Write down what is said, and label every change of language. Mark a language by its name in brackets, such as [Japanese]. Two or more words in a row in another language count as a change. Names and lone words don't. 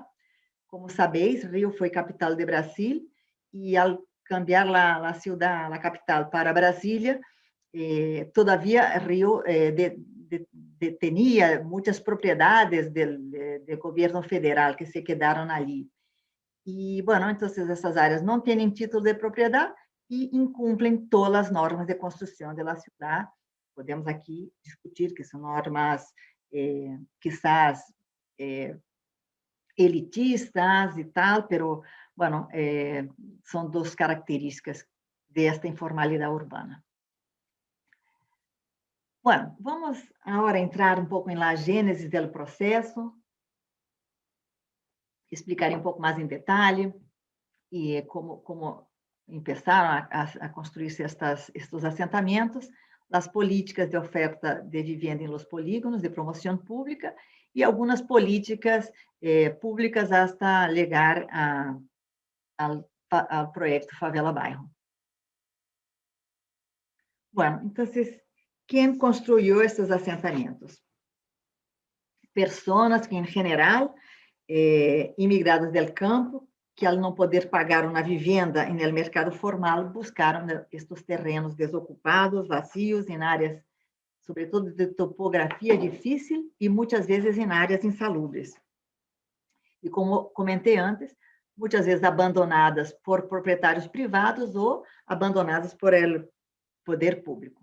[Portuguese] Como sabeis, Rio foi capital de Brasil, e ao cambiar a cidade, a capital, para Brasília, todavia Rio tinha muitas propriedades do governo federal que se quedaram ali. E, então, essas áreas não têm título de propriedade e incumprem todas as normas de construção da cidade. Podemos aqui discutir que são normas, quizás, elitistas e tal, pero, são duas características desta informalidade urbana. Vamos agora entrar um pouco na gênese do processo, explicar um pouco mais em detalhe e como começaram a construir-se estes assentamentos, as políticas de oferta de vivenda em [Spanish] los polígonos, [Portuguese] de promoção pública, e algumas políticas públicas hasta chegar ao projeto Favela Bairro. [Spanish] Bueno, entonces, ¿quién construyó estos asentamientos? Personas que, en general, [Portuguese] imigradas del campo, que al não poder pagar uma vivenda em [Spanish] el mercado [Portuguese] formal, buscaram estes terrenos desocupados, vazios, em áreas, sobretudo de topografia difícil e muitas vezes em áreas insalubres. E como comentei antes, muitas vezes abandonadas por proprietários privados ou abandonadas por [Spanish] el poder [Portuguese] público.